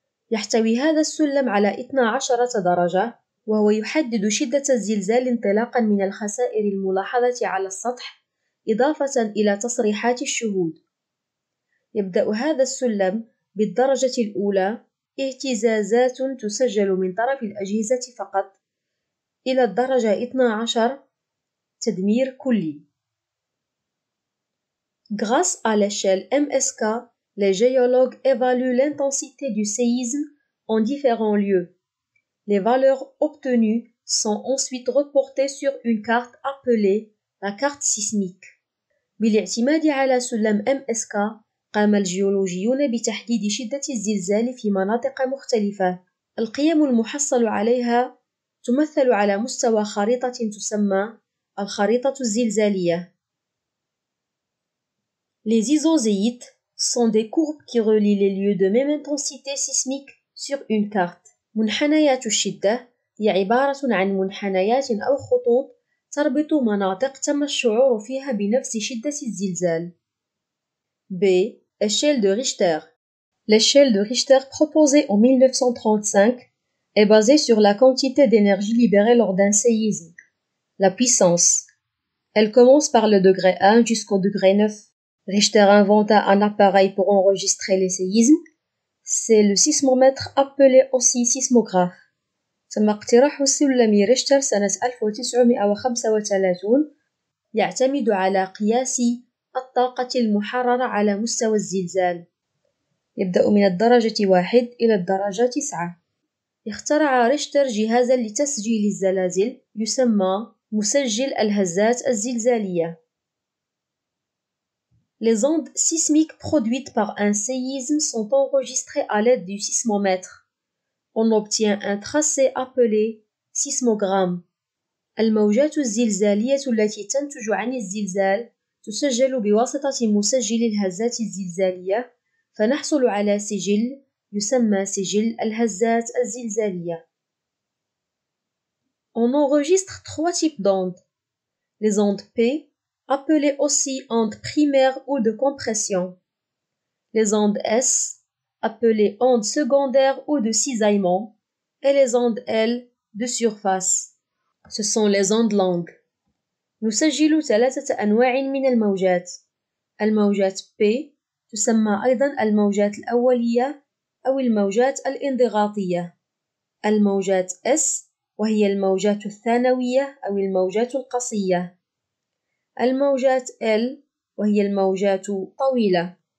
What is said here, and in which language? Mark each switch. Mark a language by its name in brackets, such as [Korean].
[Arabic] يحتوي هذا السلم على 12 درجة وهو يحدد شدة الزلزال انطلاقا من الخسائر الملاحظة على السطح إضافة إلى تصريحات الشهود. يبدأ هذا السلم بالدرجة الأولى اهتزازات تسجل من طرف الأجهزة فقط إلى الدرجة 12 تدمير كلي. [French] Grâce à l'échelle MSK, les géologues évaluent l'intensité du séisme en différents lieux. Les valeurs obtenues sont ensuite reportées sur une carte appelée la carte sismique. [Arabic] بالاعتماد على سلم MSK، قام الجيولوجيون بتحديد شدة الزلزال في مناطق مختلفة. القيم المحصل عليها تمثل على مستوى خريطة تسمى الخريطة الزلزالية. [French] Les isoséites sont des courbes qui relient les lieux de même intensité sismique sur une carte. [Arabic] منحنيات الشدة هي عبارة عن منحنيات أو خطوط تربط مناطق تم الشعور فيها بنفس شدة الزلزال. [French] B. Échelle de Richter. L'échelle de Richter proposée en 1935 est basée sur la quantité d'énergie libérée lors d'un séisme, la puissance. Elle commence par le degré 1 jusqu'au degré 9. Richter inventa un appareil pour enregistrer les séismes. C'est le sismomètre appelé aussi sismographe. [Arabic] تم اقتراح السلم ريشتر سنة 1935 يعتمد على قياس الطاقة المحررة على مستوى الزلزال. يبدأ من الدرجة 1 إلى الدرجة 9. اخترع ريشتر جهازا لتسجيل الزلازل يسمى مسجل الهزات الزلزالية. [French] Les ondes sismiques produites par un séisme sont enregistrées à l'aide du sismomètre. On obtient un tracé appelé sismogramme. [Arabic] الموجات الزلزالية التي تنتج عن الزلزال تسجل بواسطة مسجل الهزات الزلزالية، فنحصل على سجل يسمى سجل الهزات الزلزالية. [French] On enregistre 3 types d'ondes. Les ondes P, appelées aussi ondes primaires ou de compression. Les ondes S, appelées ondes secondaires ou de cisaillement. Et les ondes L, de surface. Ce sont les ondes longues. [Arabic] نسجل 3 أنواع من الموجات. الموجات P تسمى أيضا الموجات الأولية أو الموجات الانضغاطية. الموجات S وهي الموجات الثانوية أو الموجات القصية. الموجات L وهي الموجات طويلة.